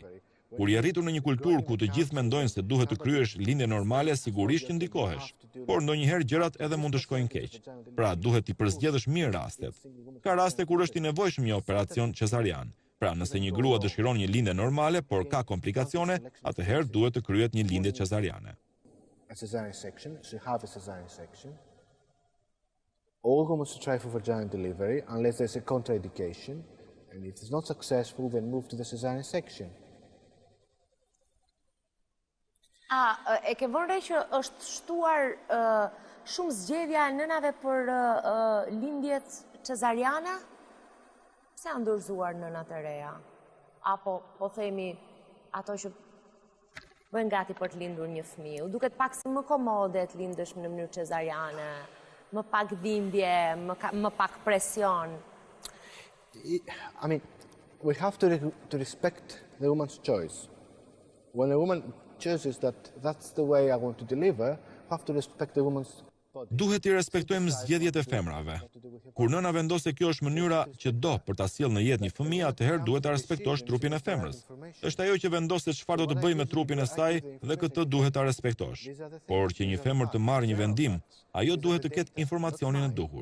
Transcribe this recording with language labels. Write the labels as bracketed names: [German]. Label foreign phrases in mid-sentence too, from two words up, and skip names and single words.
[Albanian] Kur je rritur në një kulturë ku të gjithë mendojnë se duhet të kryesh lindje normale, sigurisht që ndikohesh. Por ndonjëherë gjërat edhe mund të shkojnë keq. Pra duhet t'i përzgjedhësh mirë rastet. Ka raste kur është i nevojshëm një operacion cezarian. Pra nëse një grua dëshiron një lindje normale, por ka komplikacione, atëherë duhet të kryet një lindje cezariane. [English] A cesarean section, should have a cesarean section. All women should try for vaginal delivery unless there's a contraindication, and if it's not successful, then move to the cesarean section. [Albanian] E ke vënë re që është shtuar shumë zgjedhja e nënave për lindjet cezariana? Se janë dorëzuar nënat e reja? Apo, po themi, ato që bëjnë gati për të lindur një fëmijë? U duket pak si më komode të lindësh në mënyrë cezariane, më pak dhimbje, më pak presion. [English] I mean, we have to respect the woman's choice. When a woman chooses that that's the way I want to deliver, we have to respect the woman's body. [Albanian] Duhet i respektojmë zgjedhjet e femrave. Kur nëna vendos se kjo është mënyra që do për ta sjellë në jetë një fëmijë, atëherë duhet ta respektosh trupin e femrës. Është ajo që vendos se çfarë do të bëjë me trupin e saj dhe këtë duhet ta respektosh. Por që një femër të marrë një vendim, ajo duhet të ketë informacionin e duhur.